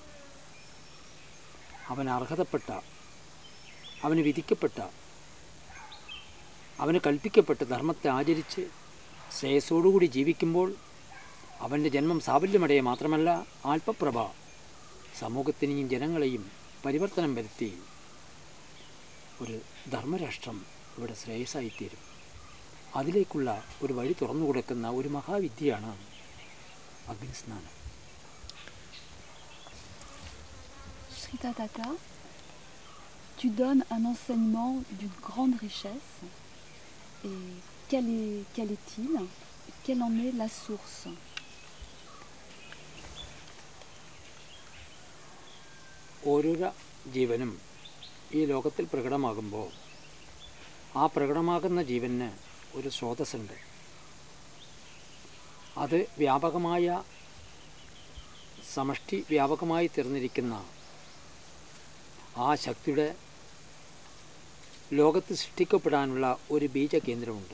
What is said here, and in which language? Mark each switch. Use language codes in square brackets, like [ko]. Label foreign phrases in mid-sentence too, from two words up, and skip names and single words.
[ml] അവന് അർഹതപ്പെട്ട, അവന് വിധിക്കപ്പെട്ട, അവന് കൽപ്പിക്കപ്പെട്ട ധർമ്മത്തെ ആചരിച്ച് ശ്രേയസ്സോടുകൂടി ജീവിക്കുമ്പോൾ അവൻ്റെ ജന്മം സാഫല്യമടയെ മാത്രമല്ല ആൽപ്പപ്രഭ സമൂഹത്തിനെയും ജനങ്ങളെയും പരിവർത്തനം വരുത്തി ഒരു ധർമ്മരാഷ്ട്രം ഇവിടെ ശ്രേയസ്സായിത്തീരും. അതിലേക്കുള്ള ഒരു വഴി തുറന്നു കൊടുക്കുന്ന ഒരു മഹാവിദ്യയാണ് അഗ്നിസ്നാനം. [fr] Sritadhata, tu donnes un enseignement d'une grande richesse. Et quel est-il? Quelle en est la source? [ml] ഓരോരോ ജീവനും ഈ ലോകത്തിൽ പ്രകടമാകുമ്പോൾ ആ പ്രകടമാകുന്ന ജീവന് ഒരു സ്രോതസ്സുണ്ട്. അത് വ്യാപകമായ സമഷ്ടി വ്യാപകമായി തീർന്നിരിക്കുന്ന ആ ശക്തിയുടെ ലോകത്ത് സൃഷ്ടിക്കപ്പെടാനുള്ള ഒരു ബീജകേന്ദ്രമുണ്ട്.